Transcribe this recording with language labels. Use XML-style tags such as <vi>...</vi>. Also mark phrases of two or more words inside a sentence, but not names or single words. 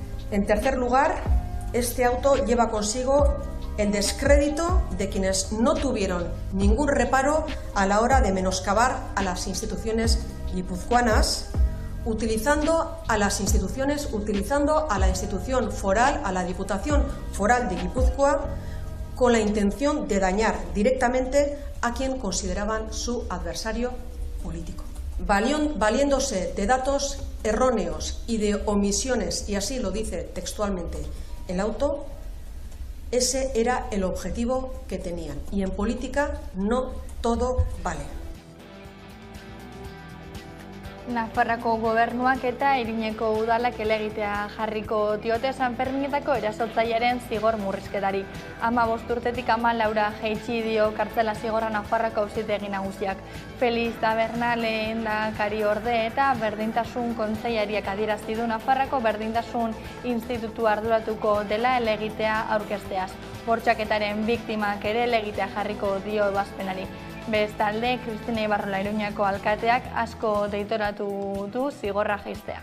<es>En tercer lugar, este auto lleva consigo el descrédito de quienes no tuvieron ningún reparo a la hora de menoscabar a las instituciones guipuzcoanas, utilizando a la institución foral, a la Diputación Foral de Guipúzcoa, con la intención de dañar directamente a quien consideraban su adversario político. Valiéndose de datos erróneos y de omisiones, y así lo dice textualmente el auto, ese era el objetivo que tenían. Y en política no todo vale.</es> <eu>Nafarrako gobernuak eta Iruñeko udalak helegitea jarriko diote Sanferminetako erasotzailearen zigor murrizketari. 15 urtetik 14 jaitsi dio kartzela zigorra Nafarroko auzitegi nagusiak. Feliz Taberna lehendakari orde eta berdintasun kontseilariak adierazi du Nafarroko berdintasun institutu arduratuko dela helegitea aurkezteaz. Bortxaketaren biktimak ere helegitea jarriko dio ebazpenari. Bestalde, Cristina Ibarrola Iruñako alkateak asko deitoratu du zigorra jaistea.</eu>